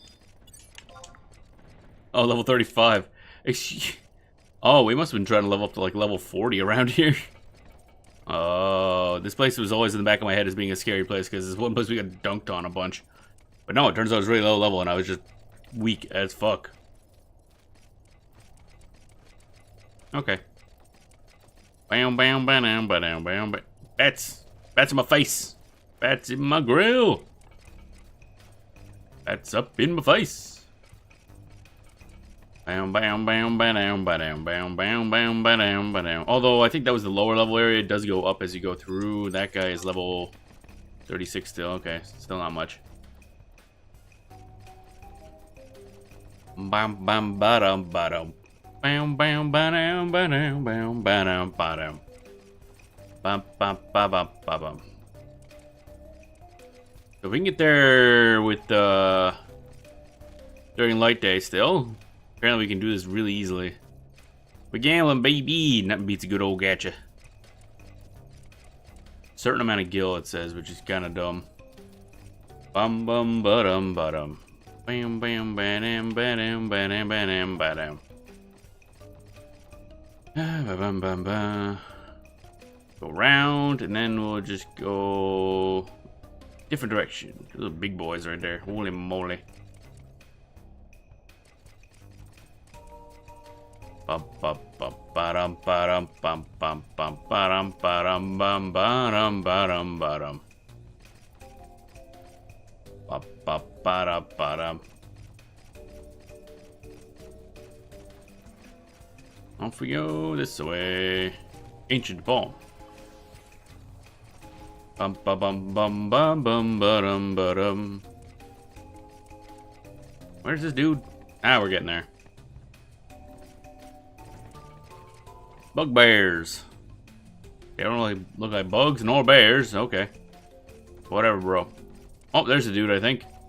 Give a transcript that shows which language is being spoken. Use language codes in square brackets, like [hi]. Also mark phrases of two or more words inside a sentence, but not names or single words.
[en] Oh, level 35. Oh, we must have been trying to level up to like level 40 around here. Oh, this place was always in the back of my head as being a scary place because it's one place we got dunked on a bunch. But no, it turns out it was really low level and I was just weak as fuck. Okay. Bam, bam, bam, bam, bam, bam. Bats in my face. Bats in my grill. Bats up in my face. Bam, bam, bam, bam, bam, bam, bam, bam, bam, bam. Although I think that was the lower level area. It does go up as you go through. That guy is level 36 still. Okay, still not much. Bam, bam, ba-dum, ba-dum. Bam, bam, ba-dum, ba-dum, bam, ba-dum, ba-dum. Bam, bam, ba-bum, ba-bum. So if we can get there with the during light day still. Apparently we can do this really easily. We're gambling, baby. Nothing beats a good old gacha. Certain amount of gil, it says, which is kind of dumb. Bum bum ba-dum ba-dum. Bam bam ba-dam ba-dam ba-dam ba-dam ba-dam. Ba-bum bum ba. Go round, and then we'll just go different direction. Those are big boys right there. Holy moly. Bum bum bum ba-dum ba-dum bum bum bum ba-dum ba-dum bum ba-dum ba-dum ba-dum. Ba ba ba-dum ba-dum. Off we go this way. Ancient Balm. Bum ba bum bum bum bum ba-dum ba-dum. Where's this dude? Ah, we're getting there. Bugbears. They don't really look like bugs nor bears. Okay. Whatever, bro. Oh, there's a dude, I think.